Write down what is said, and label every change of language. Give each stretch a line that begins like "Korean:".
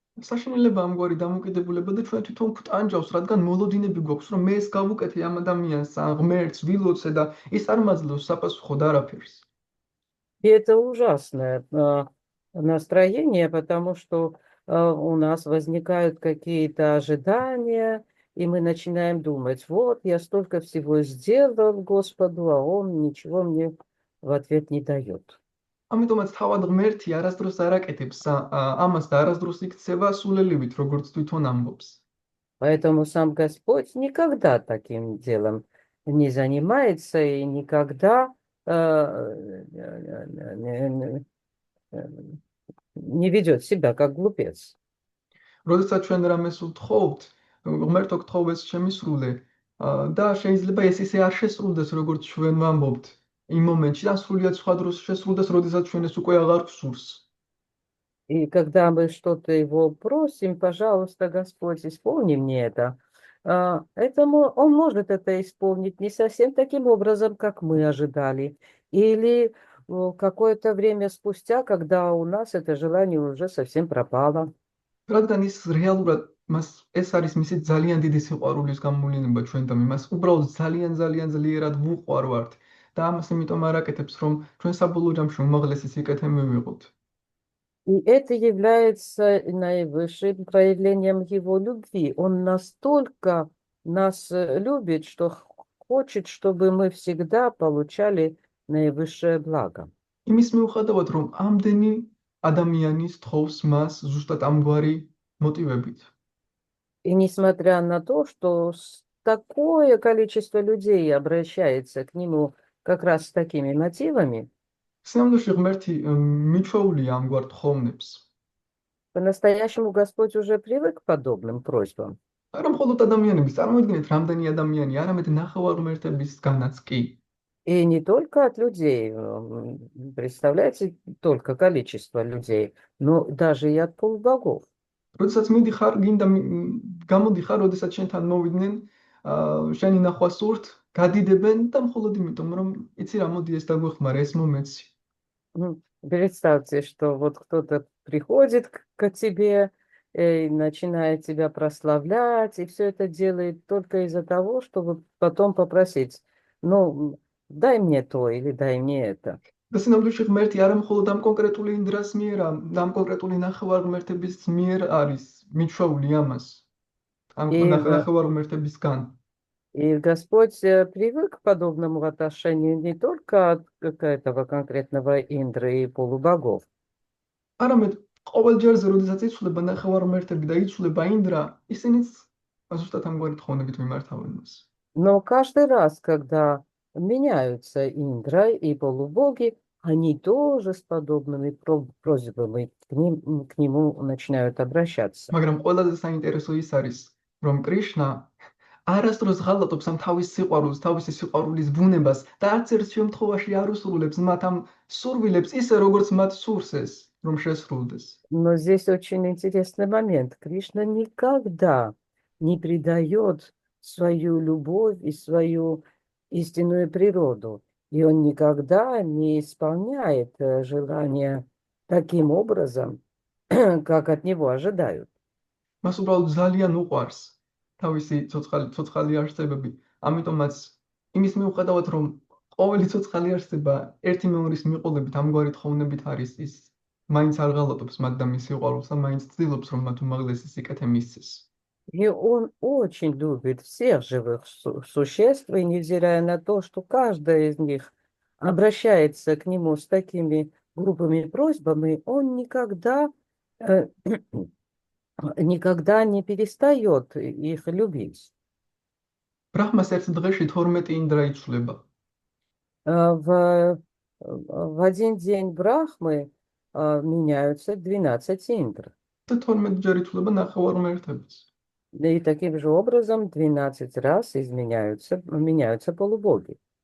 Georgian: საშინელება ამგვარი დამოკიდებულება და ჩვენ თვითონ გვტანჯავს, რადგან მოლოდინები გვაქვს, რომ მე ეს გავუკეთე ამ ადამიანს, ღმერთს ვილოცე და ის არ მაძლევს საპასუხოდ არაფერს.
Russian: И это ужасное настроение, потому что у нас возникают какие-то ожидания, и мы начинаем думать, вот, я столько всего сделал Господу, а Он ничего мне в ответ не дает.
Georgian: ამიტომაც თავად ღმერთი არასდროს არ აკეთებს ამას და არასდროს იქცევა სულელივით, როგორც თვითონ ამბობს.
Russian: Поэтому сам Господь никогда таким делом не занимается и никогда не не ведет себя как глупец.
Georgian: როდესაც ჩვენ რამეს ვთხოვთ, ღმერთო გთხოვ ეს შემისრულე და შეიძლება ეს ისე არ შესრულდეს, როგორც ჩვენ ვამბობთ იმ მომენტში, და სრულიად სხვა დროს შესრულდეს, როდესაც ჩვენ ეს უკვე აღარ გვსურს.
Russian: И когда мы что-то его просим, пожалуйста, Господь, исполни мне это. Он может это исполнить не совсем таким образом, как мы ожидали. Или какое-то время спустя, когда у нас это желание уже совсем пропало.
Georgian: რადგან ის რეალურად მას ეს არის მისი ძალიან დიდი სიყვარულის გამოვლენა ჩვენთან, იმას უბრალოდ ძალიან ძალიან ძლიერად ვუყვარვართ და ამას იმიტომ არ აკეთებს, რომ ჩვენ საბოლოო ჯამში უმაღლესი სიკეთე მივიღოთ.
Russian: И это является наивысшим проявлением его любви. Он настолько нас любит, что хочет, чтобы мы всегда получали наивысшее благо.
Georgian: იმის მიუხედავად, რომ ამდენი ადამიანი სთხოვს მას ზუსტად ამგვარი მოტივებით.
Russian: И несмотря на то, что такое количество людей обращается к нему как раз с такими мотивами,
Georgian: სინამდვილეში ღმერთი მიჩვეულია ამგვარ თხოვნებს.
Russian: по-настоящему Господь уже привык к подобным просьбам.
Georgian: არა მხოლოდ ადამიანების, წარმოიდგინეთ რამდენი ადამიანი, არამედ ნახევარმღმერთებისგანაც კი.
Russian: И не только от людей, представляете, только количество людей, но даже и от полубогов.
Georgian: როდესაც მიდიხარ, გინდა გამოდიხარ, როდესაც შენთან მოვიდნენ, შენი ნახვა სურთ, გადიდებენ და მხოლოდ იმიტომ, რომ იცი რა, მოდი ეს დაგვეხმარა, ეს მომეცი.
Russian: Представьте, что вот кто-то приходит к тебе и начинает тебя прославлять, и все это делает только из-за того, чтобы потом попросить, ну, дай мне то или дай мне это.
Georgian: და სინამდვილეში ღმერთი არა მხოლოდ ამ კონკრეტული ინდრას მიერ, ამ конкретული ნახევარმღმერთების მიერ არის მიჩვეული ამას. ამ
Russian: И,
Georgian: ნახევარმღმერთებისგან.
Russian: и Господь привык к подобному отношению не только от этого конкретного Индры и полубогов,
Georgian: არამედ ყოველ ჯერზე, როდესაც იცვლება ნახევარმღმერთები და იცვლება ინდრა, ისინიც ზუსტად ამგვარი თხოვნებით მიმართავენ მას.
Russian: но каждый раз, когда меняются Индра и полубоги, они тоже с подобными просьбами к нему начинают обращаться.
Georgian: მაგრამ ყველაზე საინტერესო ის არის, რომ კრიშნა არასდროს ღალატობს ამ თავის სიყვარულს, თავისი სიყვარულის ბუნებას და არც ერთ შემთხვევაში არ უსრულებს მათ ამ სურვილებს ისე, როგორც მათ სურს ეს, რომ შესრულდეს.
Russian: Но здесь очень интересный момент. Кришна никогда не предает свою любовь и свою истинную природу. И он никогда не исполняет желания таким образом, как от него ожидают.
Georgian: მას უბრალოდ ძალიან უყვარს თავისი ცოცხალი არსებები. ამიტომაც იმის მიუხედავად, რომ ყოველი ცოცხალი არსება ერთი მეორის მიყოლებით ამგვარი თხოვნებით არის, ის მაინც არ ღალატობს მათ და მის სიყვარულს და მაინც ცდილობს, რომ მათ უმაღლესი სიკეთე მისცეს.
Russian: И он очень любит всех живых существ, и невзирая на то, что каждая из них обращается к нему с такими грубыми просьбами, он никогда не перестает их любить.
Georgian: ბრაჰმას ერთ დღეში 12 ინდრა იცვლება.
Russian: В один день Брахмы меняются 12 индр.
Georgian: და 12 ჯერ იცვლება ნახევარმღმერთებიც.
Russian: И таким же образом 12 раз меняются полубоги.